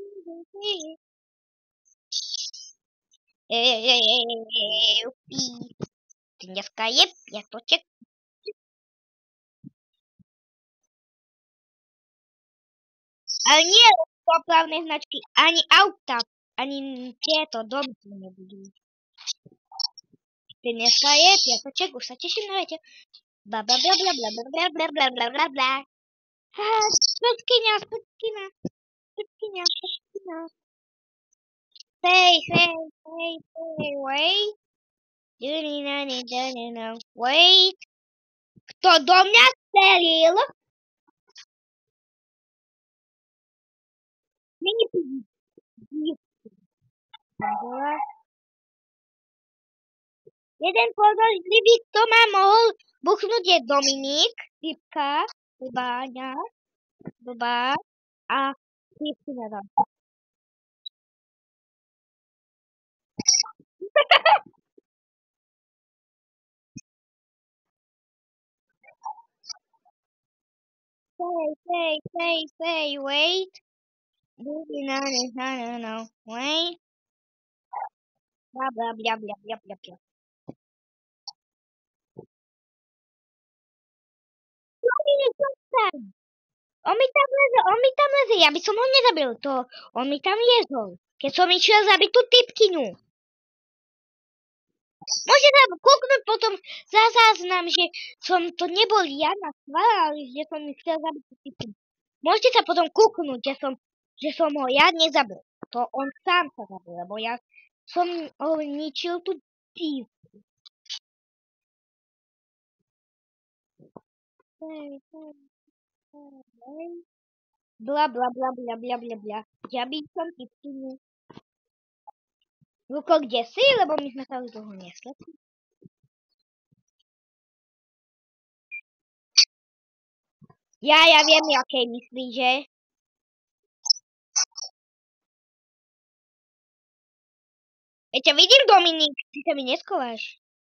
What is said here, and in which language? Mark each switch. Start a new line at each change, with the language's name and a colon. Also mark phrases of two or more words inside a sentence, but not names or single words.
Slovak: Dneska je piatoček. Ale nie dopravné značky, ani auta, ani tieto domky nebudú. Dneska je piatoček, už sa teším na večer. Bla bla bla bla bla bla bla bla bla bla bla bla. Spotkyňa.
English: Say, wait. Wait.
Slovak: Kto do mňa strelil? Mini jeden podozrivý, kto ma mohol buchnúť, je Dominik, Typka, Báňa, Blbá a Typkina tam.
English: Say, wait. No, wait. Bla, bla, bla, bla, bla, bla, bla.
Slovak: On mi tam leze, ja by som ho nezabil, on mi tam liezol, keď som išiel zabiť tú typkyňu. Môžete tam kúknúť potom za záznam, že som to nebol ja na schvál, že som chcel zabiť tú typkyňu. Môžete sa potom kúknúť, že som ho ja nezabil. To on sám sa zabil, lebo ja som ho ničil tú typku. Bla, bla, bla, bla, bla, bla, bla. Ja by som typkyňu. Luko, kde si? Lebo my sme sa už dlho nesletli. Ja viem, akej myslí, že? Ja ťa vidím, Dominik, ty sa mi neskováš.